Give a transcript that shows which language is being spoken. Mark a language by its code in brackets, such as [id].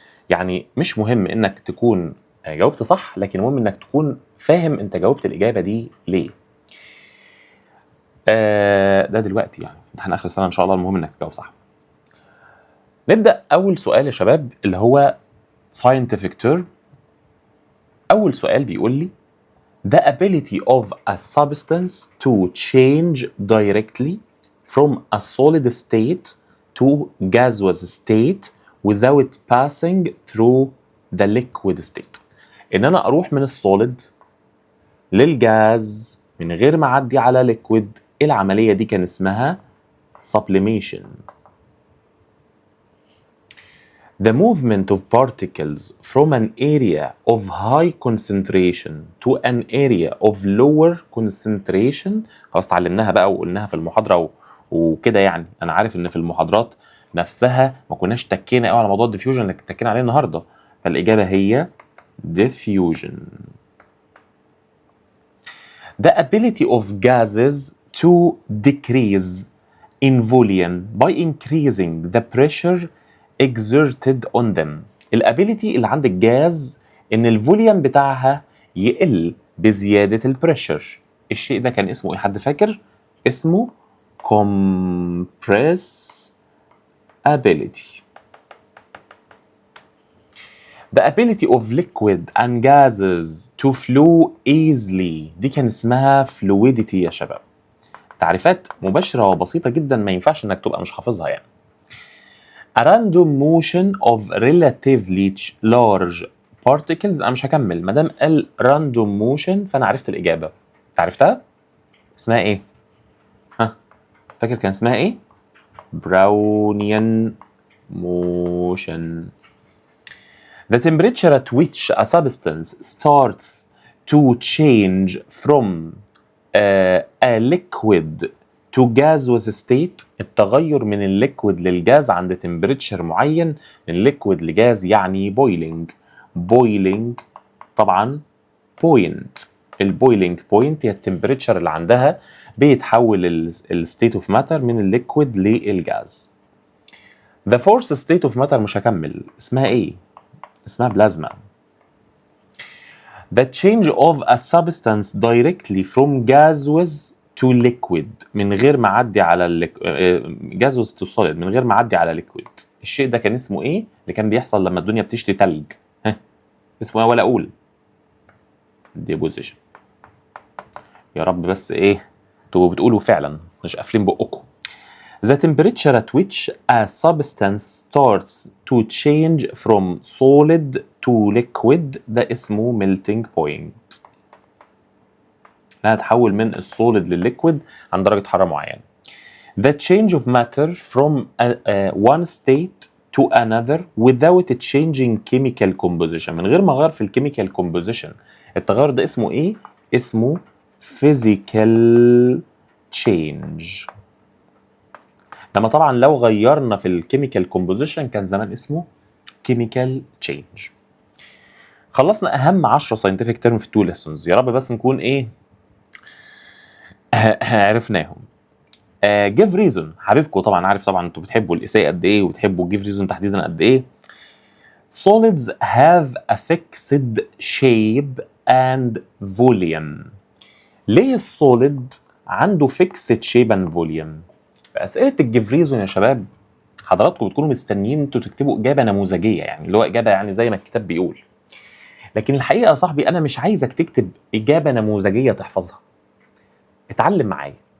[ar] يعني مش مهم انك تكون جاوبت صح، لكن المهم انك تكون فاهم انت جاوبت الاجابه دي ليه. ده دلوقتي يعني في امتحان اخر السنه ان شاء الله المهم انك تجاوب صح. نبدا اول سؤال يا شباب اللي هو scientific term. أول سؤال بيقول لي [en] the ability of a substance to change directly from a solid state to gaseous state without passing through the liquid state. [ar] إن أنا أروح من السوليد للجاز من غير ما أعدي على ليكويد. العملية دي كان اسمها sublimation. [en] The movement of particles from an area of high concentration to an area of lower concentration. [ar] خلاص اتعلمناها بقى وقلناها في المحاضرة وكده. يعني أنا عارف إن في المحاضرات نفسها ما كناش تكينا قوي على موضوع الديفيوجن اللي تكينا عليه النهارده، فالإجابة هي diffusion. [en] The ability of gases to decrease in volume by increasing the pressure exerted on them. [ar] الابيليتي اللي عند الجاز ان الفوليوم بتاعها يقل بزياده البريشر. الشيء ده كان اسمه ايه؟ حد فاكر؟ اسمه compressibility. [en] The ability of liquid and gases to flow easily [ar] دي كان اسمها [en] fluidity يا شباب. [ar] تعريفات مباشره وبسيطه جدا ما ينفعش انك تبقى مش حافظها يعني. [en] A random motion of relatively large particles. [ar] أنا مش هكمل ما دام قال random motion فأنا عرفت الإجابة. أنت عرفتها؟ اسمها إيه؟ ها؟ فاكر كان اسمها إيه؟ Brownian motion. [en] The temperature at which a substance starts to change from a liquid to gaseous state. [ar] التغير من الليكويد للجاز عند تمبريتشر معين، من ليكويد لجاز، يعني boiling. boiling طبعا بوينت. البويلينج بوينت هي التمبريتشر اللي عندها بيتحول الستيت اوف ماتر من الليكويد للجاز. [en] The fourth state of matter [ar] مش هكمل، اسمها ايه؟ اسمها بلازما. [en] The change of a substance directly from gaseous to liquid [ar] من غير ما اعدي على [en] gaseous to solid من غير ما اعدي على liquid. [ar] الشيء ده كان اسمه ايه؟ اللي كان بيحصل لما الدنيا بتشتي تلج. ها اسمه ايه ولا اقول؟ deposition. يا رب بس ايه تبقوا بتقولوا فعلا مش قافلين بقكم. [en] The temperature at which a substance starts to change from solid to liquid [ar] ده اسمه [en] melting point. [ar] انها تحول من السوليد للليكويد عند درجه حراره معينه. [en] The change of matter from one state to another without changing chemical composition. [ar] من غير ما اغير في الكيميكال composition. التغير ده اسمه ايه؟ اسمه physical change. لما طبعا لو غيرنا في الكيميكال composition كان زمان اسمه chemical change. خلصنا اهم 10 scientific term في 2 lessons. يا رب بس نكون ايه عرفناهم. [en] give reason. [ar] حبيبكم طبعا عارف طبعا انتوا بتحبوا الاساءة قد ايه وبتحبوا give reason تحديدا قد ايه. [en] solids have a fixed shape and volume. [ar] ليه السوليد عنده [en] fixed shape and volume؟ [ar] في اسئله الجيف ريزون يا شباب حضراتكم بتكونوا مستنيين انتوا تكتبوا اجابه نموذجيه، يعني اللي هو اجابه يعني زي ما الكتاب بيقول. لكن الحقيقه يا صاحبي انا مش عايزك تكتب اجابه نموذجيه تحفظها. اتعلم معايا.